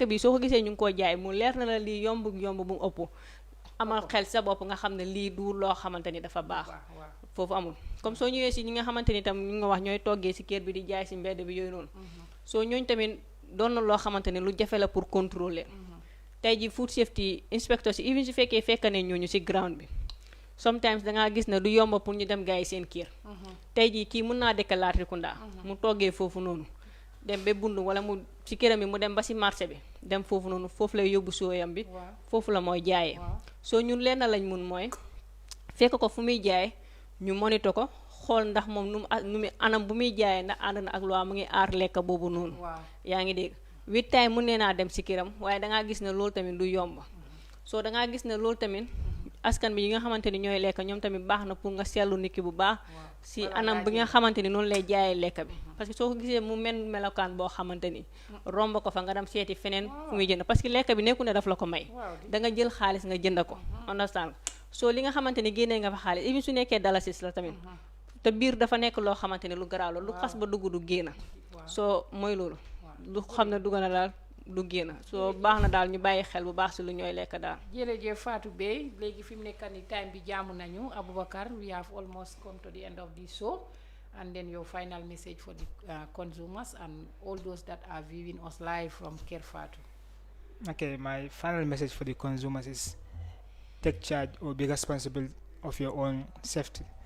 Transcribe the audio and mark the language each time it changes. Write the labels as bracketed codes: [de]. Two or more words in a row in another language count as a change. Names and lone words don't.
[wo] bi soo ko gisee ñu ngi koo jaay mu leer na la lii yomb bu mu ëpp amal xel sa bopp nga xam ne lii du loo xamante ni dafa baax foofu amul comme soo ñëwee si ñi nga xamante ni tam ñu nga wax ñooy toggee si kër bi di jaay si mbedd bi yooyu noonu soo ñooñ tamit doon na loo xamante ne lu jafe la [fr] pour contrôler [wo] tey ji [en] food safety inspecteurs [wo] si even su fekkee fekk ne ñooñu si ground bi sometimes dangaa gis ne du yomba pour ñu dem gars yi seen kër tey jii kii mën naa dëkk Latrikunda mu toggee foofu noonu dem ba bund wala mu ci këram bi mu dem ba si marché bi dem foofu noonu foofu lay yóbbu sooyam bi foofu la mooy jaayee soo ñun lenn lañ mun mooy fekk ko fu muy jaay ñu monitor ko xool ndax moom nu mu anam bu muy jaayee ndax ànd na ak loi mu ngi aar lekk boobu noonu yaa ngi dégg with time mun nee naa dem si këram waaye dangaa gis ne loolu tamit du yomb soo dangaa gis ne loolu tamit askan bi yi nga xamante ni ñooy lekk ñoom tamit baax na pour nga seetlu nit ki bu baax si anam bi nga xamante ni noonu lay jaayee lekk bi [fr] parce que [wo] soo ko gisee mu melokaan boo xamante ni romb ko fa nga dem seeti feneen fu muy jënd [fr] parce que [wo] lekk bi nekku ne daf la ko may da nga jël xaalis nga jënd ko understand soo li nga xamante ni génnee nga fa xaalis even su nekkee dalasis la tamit te biir dafa nekk loo xamante ni lu garaaw la lu xas ba dugg du génn soo mooy loolu lu xam ne dugg na daal du génn so baax na daal ñu bàyyi xel bu baax si lu ñooy lekk daal. jërëjëf Fatou Bey léegi fi mu nekk nii time bi jaamu nañu Aboubacar [en] we have almost come to the end of the show and then your final message for the consumers and all those that are viewing us live from Kerr Fatou. Okay, my final message for the consumers is take charge or be responsible of your own safety.